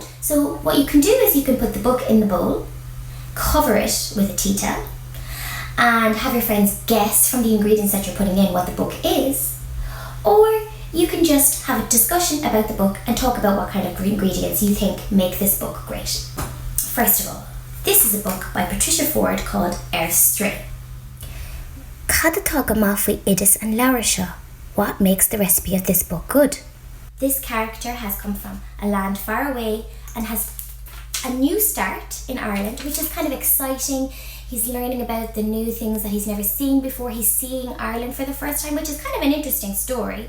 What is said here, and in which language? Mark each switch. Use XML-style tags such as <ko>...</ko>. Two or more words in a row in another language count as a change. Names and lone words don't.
<en>So what you can do is you can put the book in the bowl, cover it with a tea towel, and have your friends guess from the ingredients that you're putting in what the book is. Or you can just have a discussion about the book and talk about what kind of ingredients you think make this book great. First of all, this is a book by Patricia Ford called Stray.</en> <ga>Cad atá go maith faoi Idis and Lara seo.</ga> <en>What makes the recipe of this book good? This character has come from a land far away and has a new start in Ireland, which is kind of exciting. He's learning about the new things that he's never seen before. He's seeing Ireland for the first time, which is kind of an interesting story.</en>